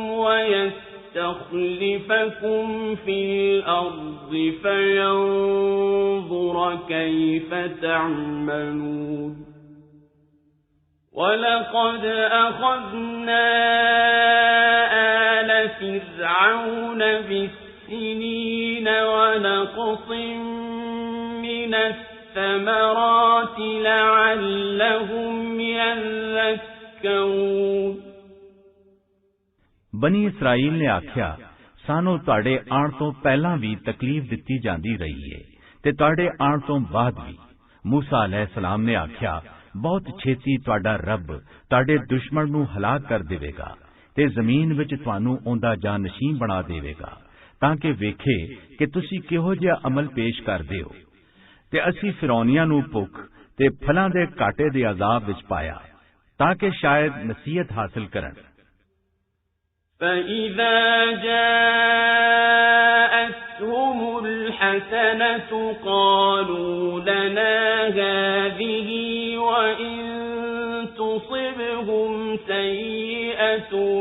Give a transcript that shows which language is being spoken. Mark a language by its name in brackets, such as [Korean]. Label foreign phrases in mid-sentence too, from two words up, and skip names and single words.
[Arabic] ويستخلفكم في الأرض فينظر كيف تعملون ولقد أخذنا آل فرعون بالسنين ونقص من الثمرات لعلهم يذكرون [Punjabi] ਬਨੀ ਇਸਰਾਈਲ ਨੇ ਆਖਿਆ ਸਾਨੂੰ ਤੁਹਾਡੇ ਆਉਣ ਤੋਂ ਪਹਿਲਾਂ ਵੀ ਤਕਲੀਫ ਦਿੱਤੀ ਜਾਂਦੀ ਰਹੀ ਏ ਤੇ ਤੁਹਾਡੇ ਆਉਣ ਤੋਂ ਬਾਅਦ ਵੀ। ਮੂਸਾ ਅਲੈਹਿਸਲਾਮ ਨੇ ਆਖਿਆ ਬਹੁਤ ਛੇਤੀ ਤੁਹਾਡਾ ਰੱਬ ਤੁਹਾਡੇ ਦੁਸ਼ਮਣ ਨੂੰ ਹਲਾਕ ਕਰ ਦੇਵੇਗਾ ਤੇ ਜ਼ਮੀਨ ਵਿੱਚ ਤੁਹਾਨੂੰ ਉਹਦਾ ਜਾਨਸ਼ੀਨ ਬਣਾ ਦੇਵੇਗਾ ਤਾਂ ਕਿ ਵੇਖੇ ਕਿ ਤੁਸੀਂ ਕਿਹੋ ਜਿਹਾ ਅਮਲ ਪੇਸ਼ ਕਰਦੇ ਹੋ। ਤੇ ਅਸੀਂ ਫਿਰੌਨੀਆਂ ਨੂੰ ਭੁੱਖ ਤੇ ਫਲਾਂ ਦੇ ਘਾਟੇ ਦੇ ਅਜ਼ਾਬ ਵਿੱਚ ਪਾਇਆ ਤਾਂ ਕਿ ਸ਼ਾਇਦ ਨਸੀਹਤ ਹਾਸਲ ਕਰਨ। [Arabic] فإذا جاءتهم الحسنة قالوا لنا هذه وإن تصبهم سيئة